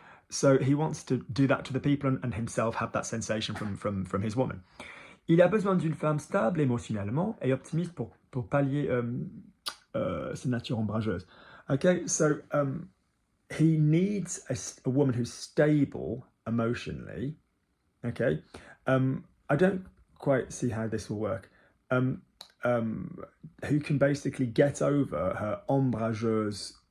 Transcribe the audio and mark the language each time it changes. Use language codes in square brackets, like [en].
[en] So he wants to do that to the people and himself have that sensation from his woman. [fr] Il a besoin d'une femme stable émotionnellement et optimiste pour pallier sa nature ombrageuse. [en] Okay, so he needs a woman who's stable emotionally. Okay, I don't quite see how this will work. Who can basically get over her ombrageuse.